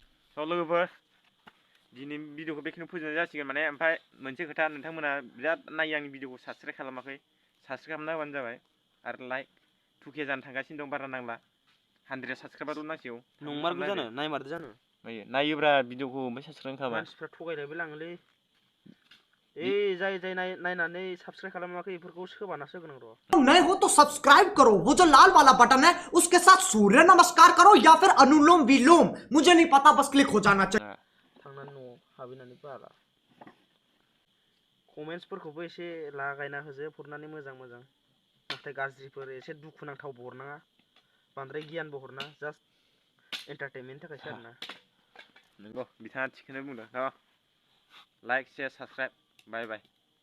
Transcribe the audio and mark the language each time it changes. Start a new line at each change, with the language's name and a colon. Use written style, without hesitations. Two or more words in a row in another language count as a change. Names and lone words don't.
Bodo: औ लोगोफोर दिनै भिडिअखौ बेखिनियाव फोजोबनाय जासिगोन माने ओमफ्राय मोनसे खोथा नोंथांमोना बिराद नायो आंनि भिडिअखौ साबसक्राइब खालामाखै साबसक्राइब खालामना होबानो जाबाय आरो लाइक 2K जानो थांगासिनो दं बारा नांला 100 साबसक्राइबारल' नांसिगौ नंमारगौ जानो नायमारदो जानो नायोब्रा भिडिअखौ ओमफ्राय साबसक्राइब खालामा मानसिफ्रा थगायलायबो लाङोलै जाय नायनानै साबसक्राइब खालामाखै बेफोरखौ सोबानासो होगोन र'
Hindi: नए हो तो सब्सक्राइब करो वो जो लाल वाला बटन है उसके साथ सूर्य नमस्कार करो या फिर अनुलोम विलोम मुझे नहीं पता बस क्लिक हो जाना चाहिए
Bodo: थांनानै न'आव हाबैनानै बारा कमेन्ट्सफोरखौबो एसे लागायना होजोब हरनानै मोजां नाथाय गाज्रिफोर एसे दुखुनांथावबो हरनाङा बांद्राय गियानबो हरनाङा जास्ट एन्टारटेनमेन्टनि थाखायसो आरोना नंगौ बिथाङा थिगखौनो बुंदों
English: like share subscribe bye bye